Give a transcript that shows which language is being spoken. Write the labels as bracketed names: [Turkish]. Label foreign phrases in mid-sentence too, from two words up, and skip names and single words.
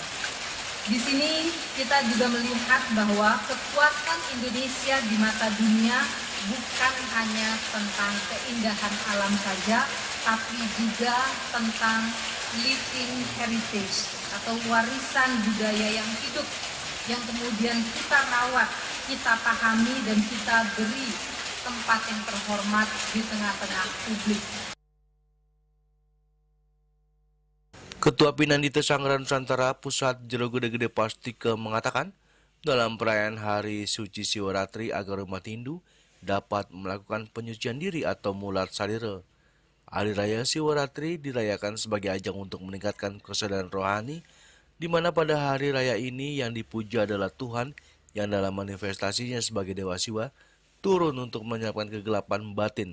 [Indonesian] Di sini kita juga melihat bahwa kekuatan Indonesia di mata dunia bukan hanya tentang keindahan alam saja, tapi juga tentang [English] living heritage [Indonesian] atau warisan budaya yang hidup, yang kemudian kita rawat, kita pahami, dan kita beri tempat yang terhormat di tengah-tengah publik. Ketua Pinandita Sanggaran Nusantara Pusat Jero Gede-Gede Pastika mengatakan dalam perayaan Hari Suci Siwaratri agar umat Hindu dapat melakukan penyucian diri atau mulat sarira. Hari Raya Siwaratri dirayakan sebagai ajang untuk meningkatkan kesadaran rohani, di mana pada hari raya ini yang dipuja adalah Tuhan yang dalam manifestasinya sebagai Dewa Siwa turun untuk menyiapkan kegelapan batin.